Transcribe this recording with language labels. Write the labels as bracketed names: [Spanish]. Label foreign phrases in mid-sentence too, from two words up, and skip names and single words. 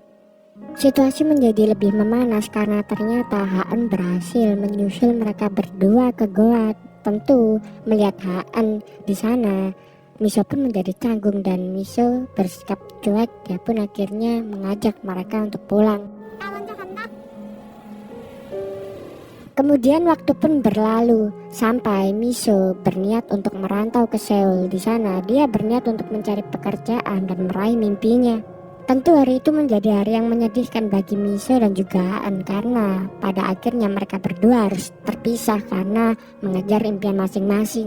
[Indonesian] Situasi menjadi lebih memanas karena ternyata Haan berhasil menyusul mereka berdua ke goa. Tentu melihat Haan di sana, Miso pun menjadi canggung dan Miso bersikap cuek. Dia pun akhirnya mengajak mereka untuk pulang. [Korean] 나 먼저 간다. [Indonesian] Kemudian waktu pun berlalu sampai Miso berniat untuk merantau ke Seoul. Di sana dia berniat untuk mencari pekerjaan dan meraih mimpinya. Tentu hari itu menjadi hari yang menyedihkan bagi Miso dan juga Haan karena pada akhirnya mereka berdua harus terpisah karena mengejar impian masing-masing.